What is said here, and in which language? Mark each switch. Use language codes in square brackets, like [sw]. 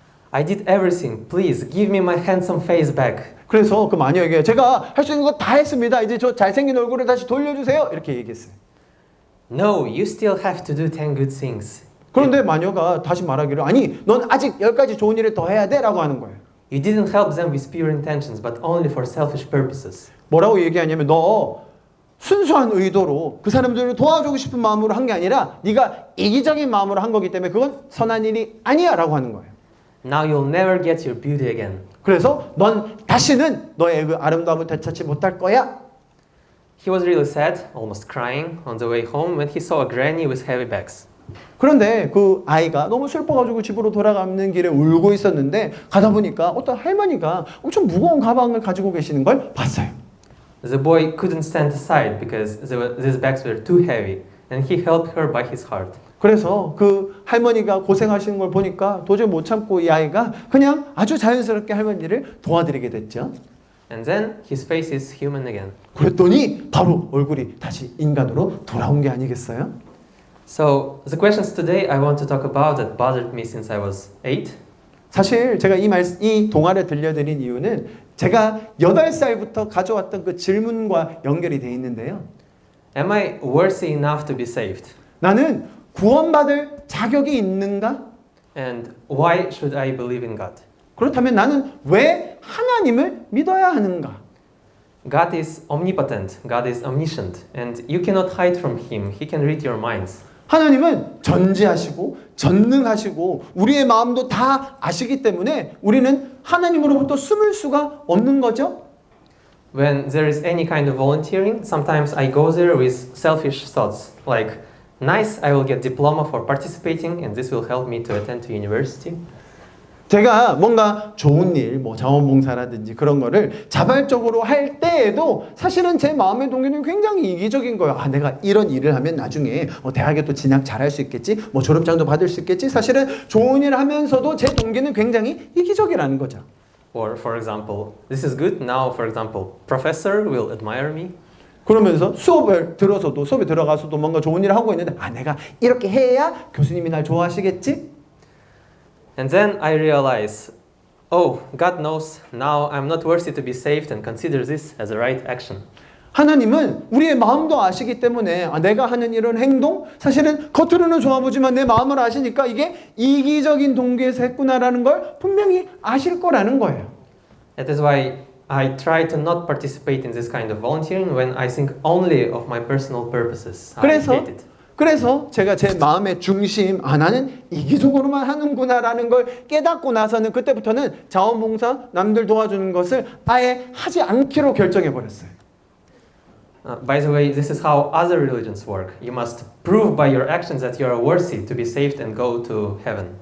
[en] "I did everything. Please give me my handsome face back." [ko] 그래서 그 마녀에게 제가 할 수 있는 거 다 했습니다. 이제 저 잘생긴 얼굴을 다시 돌려주세요. 이렇게 얘기했어요. [en] "No, you still have to do 10 good things. [ko] 그런데 마녀가 다시 말하기를 아니 넌 아직 10가지 좋은 일을 더 해야 돼 라고 하는 거예요. [en] You didn't help them with pure intentions, but only for selfish purposes." [ko] 뭐라고 얘기하냐면 너 순수한 의도로 그 사람들을 도와주고 싶은 마음으로 한 게 아니라 네가 이기적인 마음으로 한 거기 때문에 그건 선한 일이 아니야 라고 하는 거예요. [en] Now you'll never get your beauty again. [ko] 그래서 넌 다시는 너의 그 아름다움을 되찾지 못할 거야. [en] He was really sad, almost crying, on the way home when he saw a granny with heavy bags. [ko] 그런데 그 아이가 너무 슬퍼가지고 집으로 돌아가는 길에 울고 있었는데 가다 보니까 어떤 할머니가 엄청 무거운 가방을 가지고 계시는 걸 봤어요. [en] The boy couldn't stand aside because these bags were too heavy, and he helped her by his heart. [ko] 그래서 그 할머니가 고생하시는 걸 보니까 도저히 못 참고 이 아이가 그냥 아주 자연스럽게 할머니를 도와드리게 됐죠. [en] And then his face is human again. [ko] 그랬더니 바로 얼굴이 다시 인간으로 돌아온 게 아니겠어요? [en] So the questions today I want to talk about that bothered me since I was 8. [ko] 사실 제가 이 동화를 들려드린 이유는 제가 8살부터 가져왔던 그 질문과 연결이 돼 있는데요. [en] Am I worthy enough to be saved? [ko] 나는 구원받을 자격이 있는가? [en] And why should I believe in God? [ko] 그렇다면 나는 왜 하나님을 믿어야 하는가? [en] God is omnipotent, God is omniscient, and you cannot hide from Him. He can read your minds. [ko] 하나님은 전지하시고 전능하시고 우리의 마음도 다 아시기 때문에 우리는 하나님으로부터 숨을 수가 없는 거죠. [en] When there is any kind of volunteering, sometimes I go there with selfish thoughts, like, nice, I will get diploma for participating, and this will help me to attend to university. [ko] 제가 뭔가 좋은 일, 뭐 자원봉사라든지 그런 거를 자발적으로 할 때에도 사실은 제 마음의 동기는 굉장히 이기적인 거예요. 아, 내가 이런 일을 하면 나중에 대학에 또 진학 잘할 수 있겠지, 뭐 졸업장도 받을 수 있겠지. 사실은 좋은 일을 하면서도 제 동기는 굉장히 이기적이라는 거죠. [en] Or, for example, this is good. Now, for example, professor will admire me. [ko] 그러면서 수업에 들어가서도 뭔가 좋은 일을 하고 있는데 아, 내가 이렇게 해야 교수님이 날 좋아하시겠지? [en] And then I realize, oh, God knows now I'm not worthy to be saved and consider this as a right action. [ko] 하나님은 우리의 마음도 아시기 때문에 아, 내가 하는 이런 행동 사실은 겉으로는 좋아 보지만 내 마음을 아시니까 이게 이기적인 동기에서 했구나라는 걸 분명히 아실 거라는 거예요. [en] That is why I try to not participate in this kind of volunteering when I think only of my personal purposes. I hate it. [ko] 그래서 제가 제 마음의 중심, 나는 이기적으로만 하는구나라는 걸 깨닫고 나서는 그때부터는 자원봉사, 남들 도와주는 것을 아예 하지 않기로 결정해 버렸어요. [en] By the way, this is how other religions work. You must prove by your actions that you are worthy to be saved and go to heaven.